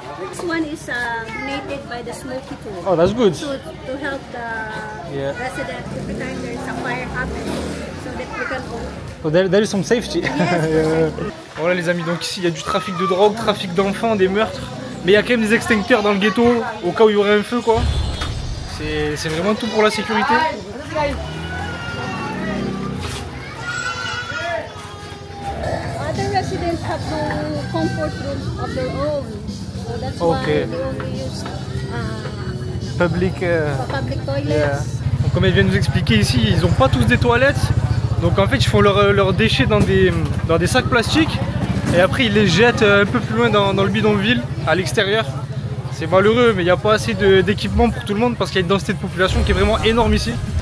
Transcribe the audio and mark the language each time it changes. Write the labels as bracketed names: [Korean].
[English] This one is donated by the Smoky Tool. Oh, that's good. So to help the residents every time there is a fire happening, so that we can all... So there is some safety. Yes, [French] Voilà les amis, donc ici il y a du trafic de drogue, trafic d'enfants, des meurtres. Mais il y a quand même des extincteurs dans le ghetto au cas où il y aurait un feu quoi. C'est vraiment tout pour la sécurité. [English] Other residents have no comfort room of their own, so that's why they only use Public toilets. yeah. [French] Donc comme elle vient de nous expliquer ici, ils n'ont pas tous des toilettes. Donc en fait ils font leurs déchets dans des sacs plastiques. Et après ils les jettent un peu plus loin dans le bidonville, à l'extérieur. C'est malheureux mais il n'y a pas assez d'équipement pour tout le monde parce qu'il y a une densité de population qui est vraiment énorme ici.